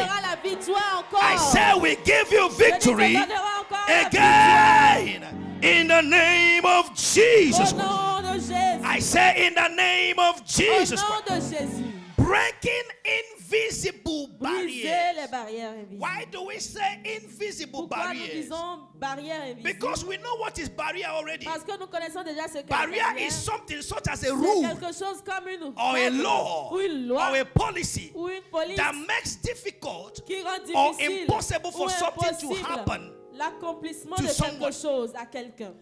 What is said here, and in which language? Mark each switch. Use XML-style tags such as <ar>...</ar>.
<fr>donnera la victoire encore.</fr> <en>I say we give you</en> <fr>Je dis, te</fr> <en>victory</en> <fr>donnera encore la victoire.</fr> <en>again in the name of Jesus</en> <fr>Au nom de Jésus.</fr> <en>I say in the name of</en> <fr>Au</fr> <en>Jesus</en> <fr>nom</fr> <en>Christ.</en> <fr>de Jésus.</fr> <en>Breaking invisible</en> <fr>Briser</fr> <en>barriers.</en> <fr>les barrières invisibles.</fr> <en>Why do we say invisible</en> <fr>Pourquoi nous</fr> <en>barriers?</en> <fr>disons barrières invisibles?</fr> <en>Because we know what is barrier already.</en> <fr>Parce que nous connaissons déjà ce qu'est</fr> <en>Barrier</en> <fr>la barrière.</fr> <en>is something such as a</en> <fr>C'est</fr> <en>rule</en> <fr>quelque chose comme une</fr> <en>or a</en> <fr>règle,</fr> <en>law</en> <fr>ou une loi</fr> <en>or a policy</en> <fr>ou une police</fr> <en>that makes difficult</en> <fr>qui rend</fr> <en>or</en> <fr>difficile</fr> <en>impossible for</en> <fr>ou</fr> <en>something to</en> <fr>impossible</fr> <en>happen</en> <fr>l'accomplissement</fr> <en>to</en> <fr>de</fr> <en>someone.</en> <fr>quelque chose à quelqu'un.</fr>